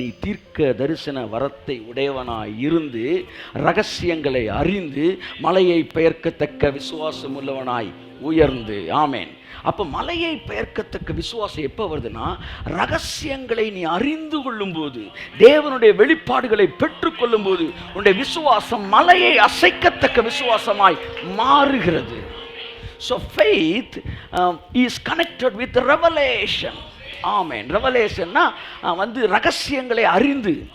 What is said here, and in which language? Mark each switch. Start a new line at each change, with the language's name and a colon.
Tamil: நீ தீர்க்க தரிசன வரத்தை உடையவனாய் இருந்து ரகசியங்களை அறிந்து மலையை பெயர்க்கத்தக்க விசுவாசம் உள்ளவனாய் உயர்ந்து. ஆமேன். அப்போ மலையை பெயர்க்கத்தக்க விசுவாசம் எப்போ வருதுன்னா, ரகசியங்களை நீ அறிந்து கொள்ளும் போது, தேவனுடைய வெளிப்பாடுகளை பெற்றுக்கொள்ளும் போது உன்னுடைய விசுவாசம் மலையை அசைக்கத்தக்க விசுவாசமாய் மாறுகிறது.
English: So faith is connected with revelation.
Tamil: ஆமென். ரெவலேஷன்னா வந்து ரகசியங்களை அறிவது.